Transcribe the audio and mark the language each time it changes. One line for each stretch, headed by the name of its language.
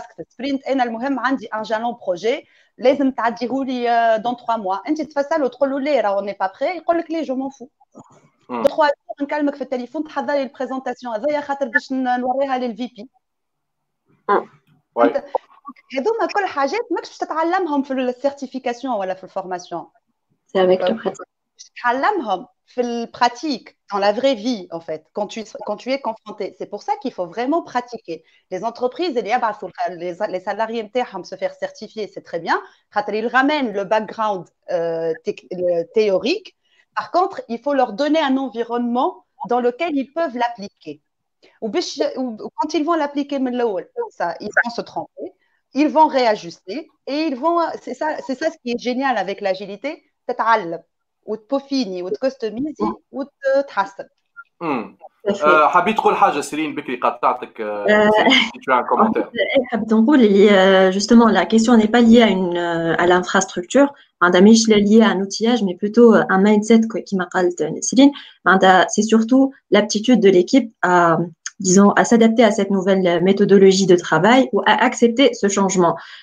French: Sprint, un jalon projet, dans 3 mois. On n'est pas prêt, je m'en fous. 3 jours,
Arabic: نكلمك في التليفون تحضري البريزونطاسيون هذايا خاطر باش نوريها للفي بي. هذوما كل حاجات ماكش باش تتعلمهم في السيرتيفيكاسيون ولا في الفورماسيون.
French: C'est avec le pratique.
Arabic: تتعلمهم في البراتيك
French: dans la vraie vie en fait quand tu es confronté. C'est pour ça qu'il faut vraiment pratiquer. Les entreprises les salariés
Arabic: نتاعهم
French: se faire certifier, c'est très bien.
Arabic: خاطر
French: ils ramènent le background théorique. Par contre, il faut leur donner un environnement dans lequel ils peuvent l'appliquer. Ou quand ils vont l'appliquer, ils vont se tromper, ils vont réajuster et c'est ça ce qui est génial avec l'agilité,
Arabic: تتعلم وتبوفيني وتكستميزي وتحسن. حبيت تقول حاجه سيرين بكري قطعتك
French: si tu as un commentaire.
Arabic: حبيت نقول
French: justement la question n'est pas liée à l'infrastructure,
Arabic: مش
French: liée à un outillage mais plutôt un mindset qui m'a قالت Céline. C'est surtout l'aptitude de l'équipe disons, à s'adapter à cette nouvelle méthodologie de travail ou à accepter ce changement.